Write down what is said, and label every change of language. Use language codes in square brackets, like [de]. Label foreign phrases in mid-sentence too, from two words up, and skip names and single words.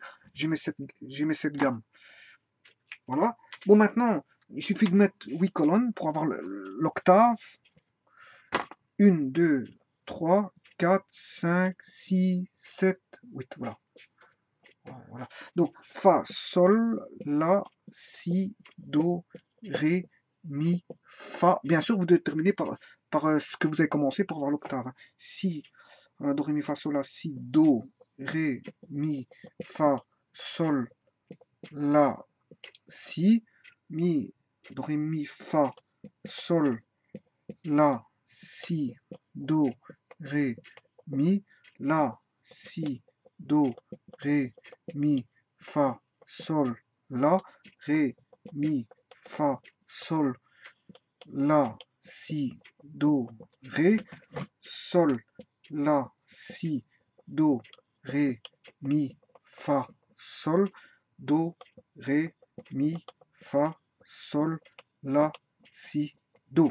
[fr] J'ai mis cette gamme. Voilà. Bon, maintenant, il suffit de mettre 8 colonnes pour avoir l'octave. 1, 2, 3, 4, 5, 6, 7, 8. Voilà. Voilà. Donc, fa, sol, la, si, do, ré, mi, fa. Bien sûr, vous devez terminer par ce que vous avez commencé pour avoir l'octave. Hein. Si, do, ré, mi, fa, sol, la, si, do, ré, mi, fa, sol, la, si, mi, do, ré, mi, fa, sol, la, si, do, ré, mi, la, si, do, ré, mi, fa, sol, la, ré, mi, fa, sol, la, si, do, ré, sol, la, si, do, ré, mi, fa, sol, do, ré, mi, fa, sol, la, si, do.